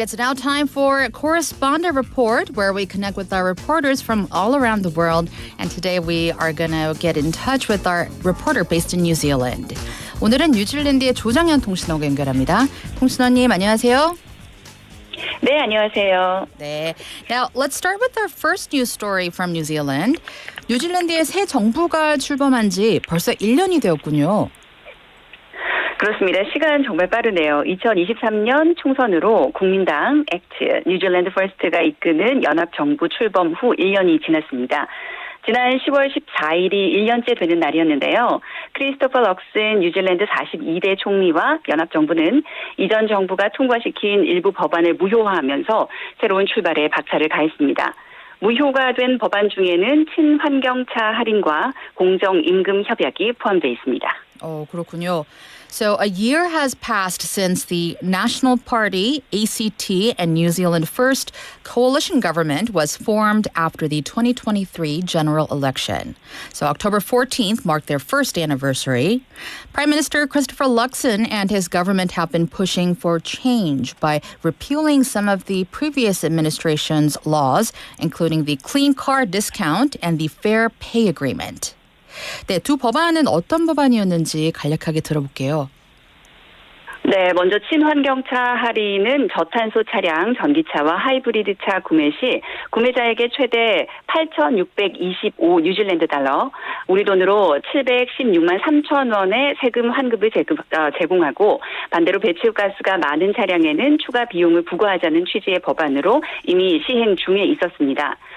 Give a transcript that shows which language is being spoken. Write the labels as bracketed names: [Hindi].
[English] It's now time for Correspondent Report, where we connect with our reporters from all around the world. And today we are going to get in touch with our reporter based in New Zealand. [Korean] 오늘은 뉴질랜드의 조정현 통신원과 연결합니다. 통신원님, 안녕하세요. 네, 안녕하세요. 네. [English] Now, let's start with our first news story from New Zealand. [Korean] 뉴질랜드의 새 정부가 출범한 지 벌써 1년이 되었군요. 그렇습니다. 시간 정말 빠르네요. 2023년 총선으로 국민당 액트, 뉴질랜드 퍼스트가 이끄는 연합정부 출범 후 1년이 지났습니다. 지난 10월 14일이 1년째 되는 날이었는데요. 크리스토퍼 럭슨 뉴질랜드 42대 총리와 연합정부는 이전 정부가 통과시킨 일부 법안을 무효화하면서 새로운 출발에 박차를 가했습니다. 무효가 된 법안 중에는 친환경차 할인과 공정임금 협약이 포함되어 있습니다. 그렇군요. [English] So a year has passed since the National Party, ACT, and New Zealand First coalition government was formed after the 2023 general election. So October 14th marked their first anniversary. Prime Minister Christopher Luxon and his government have been pushing for change by repealing some of the previous administration's laws, including the clean car discount and the fair pay agreement. [Korean] 네, 두 법안은 어떤 법안이었는지 간략하게 들어볼게요. 네, 먼저 친환경차 할인은 저탄소 차량, 전기차와 하이브리드차 구매 시 구매자에게 최대 8,625 뉴질랜드 달러, 우리 돈으로 716만 3천 원의 세금 환급을 제공하고 반대로 배출가스가 많은 차량에는 추가 비용을 부과하자는 취지의 법안으로 이미 시행 중에 있었습니다.